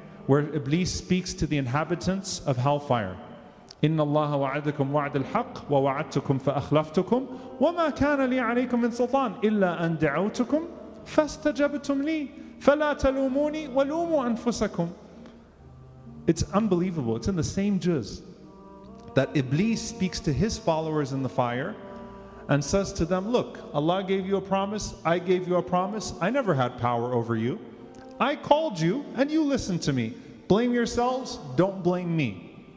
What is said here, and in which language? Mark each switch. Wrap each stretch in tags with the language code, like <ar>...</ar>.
<en>Where Iblis speaks to the inhabitants of hellfire.</en> <ar>إن الله وعدكم وعد الحق ووعدتكم فأخلفتكم وما كان لي عليكم من سلطان إلا أن دعوتكم فاستجبتم لي فلا تلوموني ولوموا أنفسكم.</ar> <en>It's unbelievable. It's in the same juz that Iblis speaks to his followers in the fire and says to them, look, Allah gave you a promise, I gave you a promise, I never had power over you. I called you and you listened to me. Blame yourselves, don't blame me.</en>